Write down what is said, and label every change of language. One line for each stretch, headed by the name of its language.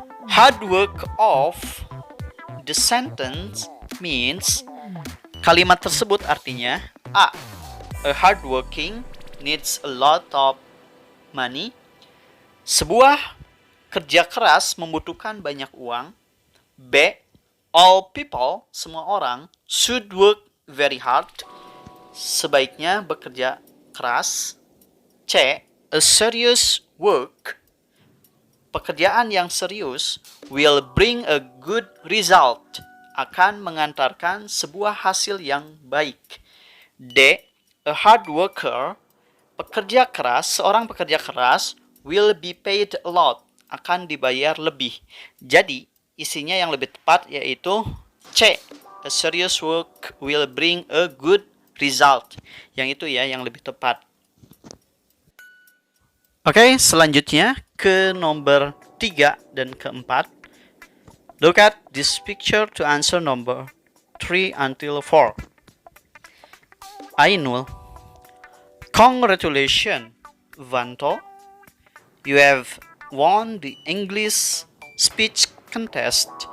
English: Hard work of the sentence means,
Indonesian: kalimat tersebut artinya
English: A, a hard working needs a lot of money.
Indonesian: Sebuah kerja keras membutuhkan banyak uang.
English: B, all people,
Indonesian: semua orang,
English: should work very hard,
Indonesian: sebaiknya bekerja keras.
English: C, a serious work,
Indonesian: pekerjaan yang serius,
English: will bring a good result,
Indonesian: akan mengantarkan sebuah hasil yang baik.
English: D, a hard worker,
Indonesian: seorang pekerja keras,
English: will be paid a lot,
Indonesian: akan dibayar lebih. Jadi, isinya yang lebih tepat yaitu C.
English: A serious work will bring a good result.
Indonesian: Yang itu ya yang lebih tepat. Oke, selanjutnya ke nomor 3 dan keempat.
English: Look at this picture to answer number 3 until 4. Ainul. Congratulations, Vanto. You have won the English speech contest.